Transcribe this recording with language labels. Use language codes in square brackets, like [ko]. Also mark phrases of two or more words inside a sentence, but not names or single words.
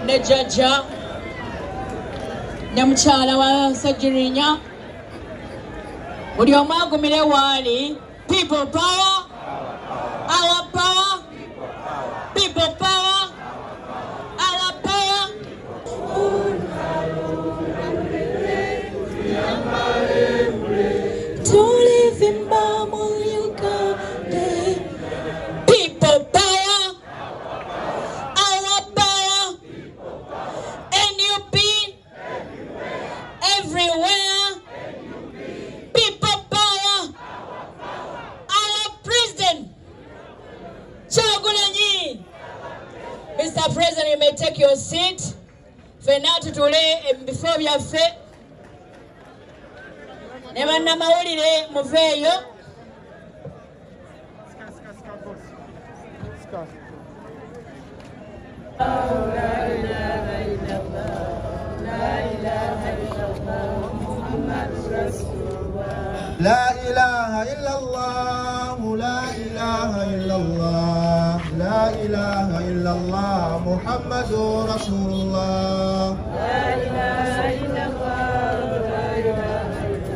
[lg] ne jjajja ne mukyala wa Ssejjirinya buli omu agumire waali. [en] People power, our power, people power, our power. To live in Bamul, Uganda. People power, our power, NUP, everywhere. People power, our president, Kyagulanyi. Mr. President, you may take your seat. [lg] Fena tutule before byaffe. Ne bannamawulire muveeyo. [ar] لا إله إلا الله لا إله إلا الله لا إله إلا الله محمد رسول الله لا إله إلا الله لا إله إلا